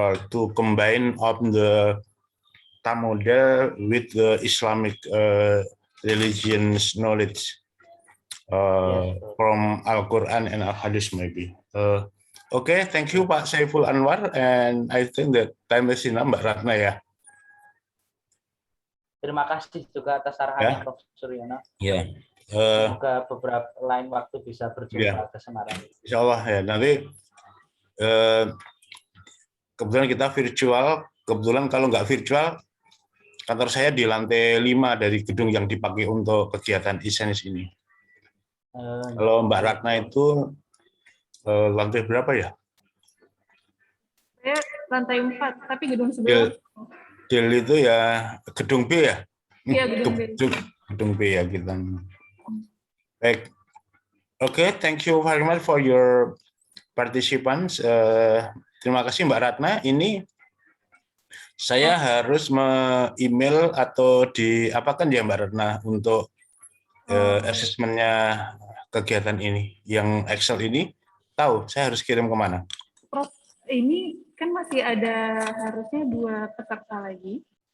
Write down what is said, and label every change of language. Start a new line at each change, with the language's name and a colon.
English: To combine of the TAM model with the Islamic religion's knowledge from Al-Quran and Al-Hadith maybe. Thank you Pak Saiful Anwar, and I think that time is enough, Mbak Ratna ya.
Indonesian: Terima kasih juga atas arahannya Prof. Suryono. Semoga beberapa lain waktu bisa berjumpa ke Semarang. Insya Allah ya, nanti kebetulan kita virtual, kalau nggak virtual, kantor saya di lantai 5 dari gedung yang dipakai untuk kegiatan e-science ini. Kalau Mbak Ratna itu lantai berapa ya? Saya lantai 4, tapi gedung Del, sebelah. Del itu ya gedung B ya? Iya, gedung B. Gedung B ya kita. Baik.
English: Oke, thank you very much for your participants.
Indonesian: Terima kasih Mbak Ratna. Ini saya harus email atau diapakan ya Mbak Ratna untuk asesmennya kegiatan ini. Yang Excel ini tahu saya harus kirim kemana? Prof, ini kan masih ada harusnya 2 peserta lagi.